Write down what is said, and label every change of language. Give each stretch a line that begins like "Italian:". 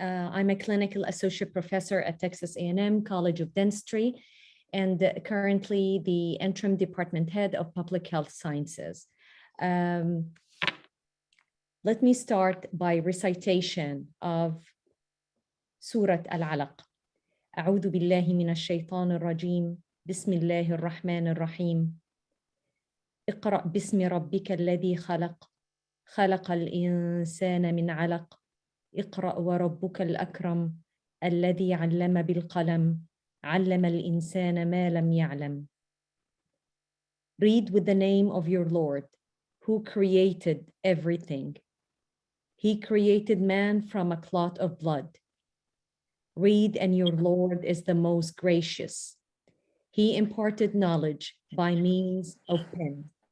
English: I'm a clinical associate professor at Texas A&M College of Dentistry and currently the interim department head of public health sciences. Let me start by recitation of Surah Al-Alaq.
Arabic: أعوذ بالله من الشيطان الرجيم بسم الله الرحمن الرحيم اقرأ باسم ربك الذي خلق خلق الإنسان من علق اقرأ وربك الأكرم الذي علم بالقلم علم الإنسان ما لم يعلم.
English: Read with the name of your Lord, who created everything. He created man from a clot of blood. Read, and your Lord is the most gracious. He imparted knowledge by means of pen.